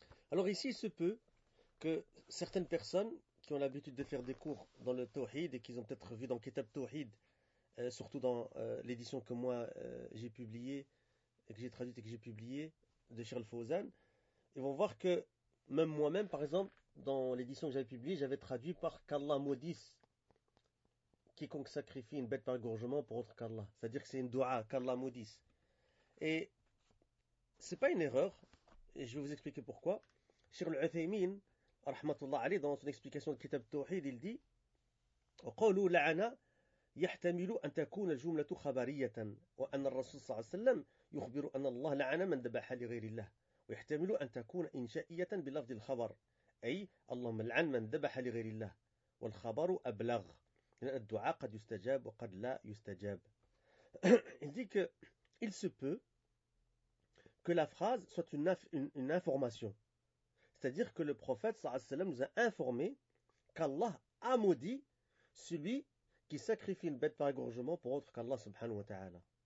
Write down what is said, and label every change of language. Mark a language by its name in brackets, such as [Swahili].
[French] Alors ici, il se peut que certaines personnes qui ont l'habitude de faire des cours dans le Tawhid et qui ont peut-être vu dans Kitab Tawhid, surtout dans l'édition que moi j'ai publiée et que j'ai traduite et que j'ai publiée de Charles Fawzan, ils vont voir que même moi-même, par exemple, dans l'édition que j'avais publiée, j'avais traduit par qu'Allah maudisse quiconque sacrifie une bête par égorgement pour autre qu'Allah. C'est-à-dire que c'est une dua, qu'Allah maudisse. Et c'est pas une erreur, et je vais vous expliquer pourquoi. Cheikh Al-Uthaymin, [Arabic] rahmatullah alayhi, [French] dans son explication de Kitab Tawhid, il dit: [Arabic] وقالوا لعنة يحتمل أن تكون الجملة خبرية وأن الرسول صلى الله عليه وسلم يخبر أن الله لعن من ذبح لغير الله، ويحتمل أن تكون إنشائية بلفظ الخبر أي اللهم لعن من ذبح لغير الله، والخبر أبلغ لأن الدعاء قد يستجاب وقد لا يستجاب. [French] Il dit que il se peut que la phrase soit une information. C'est-à-dire que le prophète [Arabic] صلى الله عليه وسلم [French] nous a informé qu'Allah a maudit celui qui sacrifie une bête par égorgement pour autre qu'Allah subhanahu wa ta'ala.